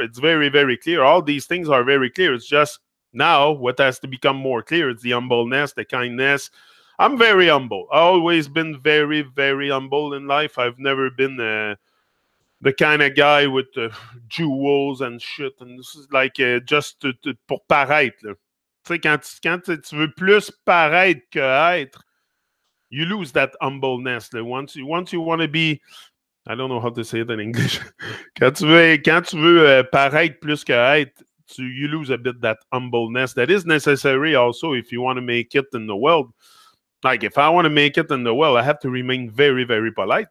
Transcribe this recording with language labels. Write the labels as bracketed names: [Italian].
[English] It's very, very clear. All these things are very clear. It's just now what has to become more clear. It's the humbleness, the kindness. I'm very humble. I've always been very, very humble in life. I've never been the kind of guy with jewels and shit. And this is like just [French] pour paraître. Là. Tu sais, quand tu veux plus paraître que être, [English] you lose that humbleness. [French] Là. [English] Once you want to be, I don't know how to say it in English. [French] Quand tu veux paraître plus que être, [English] you lose a bit that humbleness that is necessary also if you want to make it in the world. Like if I want to make it in the world, I have to remain very, very polite.